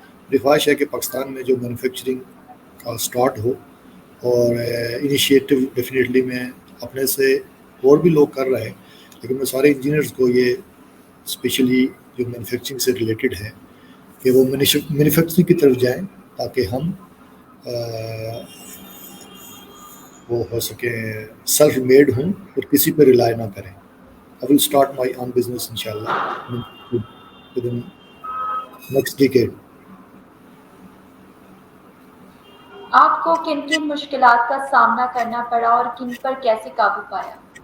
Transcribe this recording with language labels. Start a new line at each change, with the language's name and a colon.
Urdu: میری خواہش ہے کہ پاکستان میں جو مینوفیکچرنگ کا اسٹارٹ ہو, اور انیشیٹو ڈیفینیٹلی میں اپنے سے اور بھی لوگ کر رہے ہیں, لیکن میں سارے انجینئرز کو یہ اسپیشلی جو مینوفیکچرنگ سے ریلیٹڈ ہے کہ وہ مینوفیکچرنگ کی طرف جائیں تاکہ ہم وہ ہو سکے سیلف میڈ ہوں اور کسی پہ ریلائی نہ کریں.
English: I will start my own business inshallah within next decade.
Urdu: آپ کو کن کن مشکلات کا سامنا کرنا پڑا اور کن پر کیسے قابو پایا؟